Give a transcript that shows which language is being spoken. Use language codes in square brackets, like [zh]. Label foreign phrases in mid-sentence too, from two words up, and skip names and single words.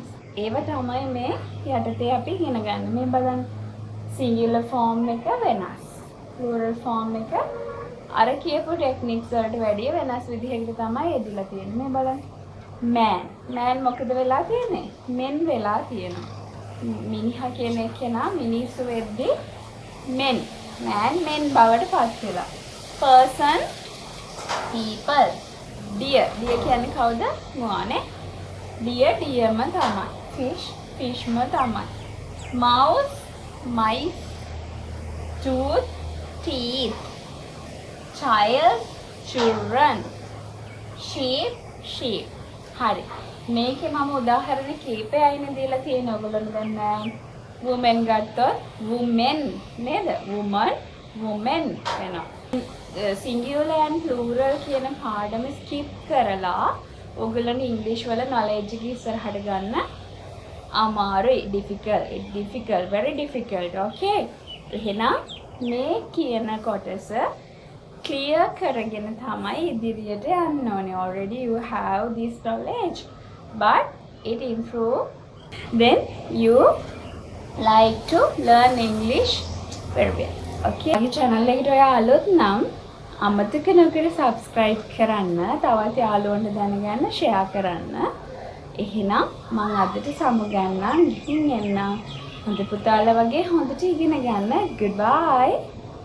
[si] ඒව තමයි මේ යටතේ අපි ඉගෙන ගන්න. මේ බලන්න [en] singular form [si] එක වෙනස්. [en] plural form [si] එක අර කියපු ටෙක්නික්ස් වලට වැඩිය වෙනස් විදිහකට තමයි යෙදিলা තියෙන්නේ. මේ බලන්න. man. man මොකද වෙලා තියෙන්නේ? men වෙලා තියෙනවා. මිනිහා කියන එකේනා මිනිස්සු වෙද්දී men. [en] man men [si] බවට පත් වෙලා. [en] person people. deer. [si] deer කියන්නේ කවුද? මොවානේ? deer deerම තමයි. fish fishම තමයි. [en] mouse mice. tooth teeth. child children. sheep sheep. [si] හරි. මේකේ මම උදාහරණ කීපයයිනේ දීලා තියෙන්නේ. ඔයගොල්ලෝ දැන් women ගත්තොත් women නේද? [en] woman women [si] වෙනවා. [en] singular and plural [si] කියන පාඩම skip කරලා ඔයගොල්ලන් ඉංග්‍රීසි වල knowledge එක ඉස්සරහට ගන්න අමාරුයි [en] difficult very difficult [si] okay එහෙනම් මේ කියන කොටස clear කරගෙන තමයි ඉදිරියට යන්න ඕනේ [en] already you have this knowledge but it improve then you like to learn English very well okay [si] මේ channel එකට ඔයා අලුත් නම් අමතක නොකර subscribe කරන්න තවත් යාළුවන්ට දැනගන්න share කරන්න එහෙනම් මම අදට සමුගන්නම් ඉතින් එන්න හොඳ පුතාලා වගේ හොඳට ඉගෙන ගන්න goodbye